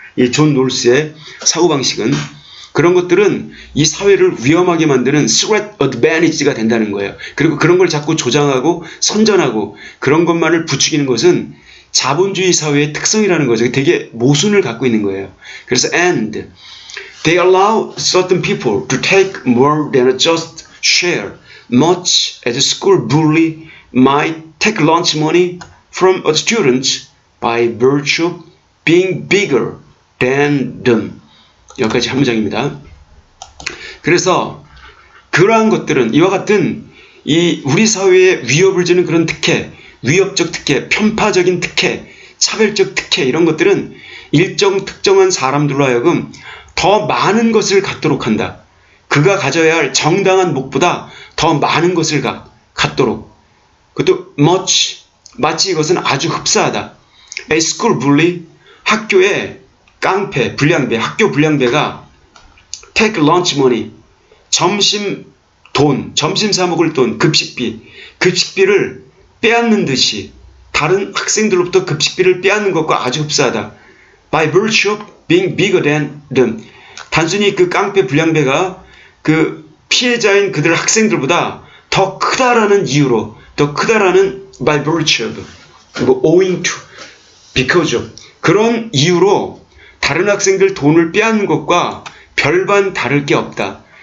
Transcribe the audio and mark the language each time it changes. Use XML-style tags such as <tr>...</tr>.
<ko>이 존 롤스의 사고방식은 그런 것들은 이 사회를 위험하게 만드는 threat advantage가 된다는 거예요. 그리고 그런 걸 자꾸 조장하고 선전하고 그런 것만을 부추기는 것은 자본주의 사회의 특성이라는 거죠. 되게 모순을 갖고 있는 거예요. 그래서</ko> <en>and they allow certain people to take more than a just share, much as a school bully might take lunch money from a student by virtue of being bigger than them.</en> <ko>여기까지 한 문장입니다. 그래서 그러한 것들은 이와 같은 이 우리 사회에 위협을 주는 그런 특혜, 위협적 특혜, 편파적인 특혜, 차별적 특혜 이런 것들은 일정 특정한 사람들로 하여금 더 많은 것을 갖도록 한다. 그가 가져야 할 정당한 목보다 더 많은 것을 갖도록. 그것도 마치 이것은 아주 흡사하다.</ko> <en>A school bully,</en> <ko>학교의 깡패, 불량배, 학교 불량배가</ko> <en>take lunch money,</en> <ko>점심 사 먹을 돈, 급식비를 빼앗는 듯이 다른 학생들로부터 급식비를 빼앗는 것과 아주 흡사하다.</ko> <en>By virtue of being bigger than them.</en> <ko>단순히 그 깡패 불량배가 그 피해자인 그들 학생들보다 더 크다라는 이유로, 더 크다라는</ko> <en>by virtue of,</en> <ko>그리고</ko> <en>owing to, because of,</en> <ko>그런 이유로 다른 학생들 돈을 빼앗는 것과 별반 다를 게 없다.</ko>